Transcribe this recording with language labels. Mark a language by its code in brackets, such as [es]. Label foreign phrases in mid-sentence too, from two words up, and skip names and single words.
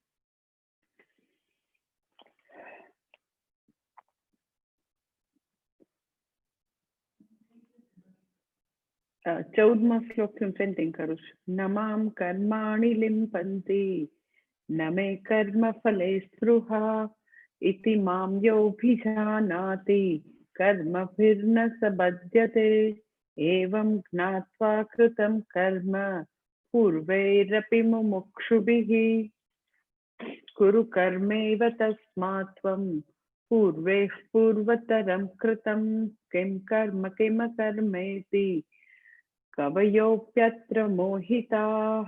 [gu] 14મો શ્લોક થી પેન્ટિંગ કરું છું। [sa] નમામ કર્માણि લિમ્પन्ति न मे कर्मफले स्पृहा इति मां योऽभिजानाति कर्मभिर्न स बध्यते। एवं ज्ञात्वा कृतं कर्म पूर्वैरपि मुमुक्षुभिः कुरु कर्मैव तस्मात् त्वं पूर्वैः पूर्वतरं कृतं किं कर्म किमकर्मेति कवयोऽप्यत्र मोहिताः।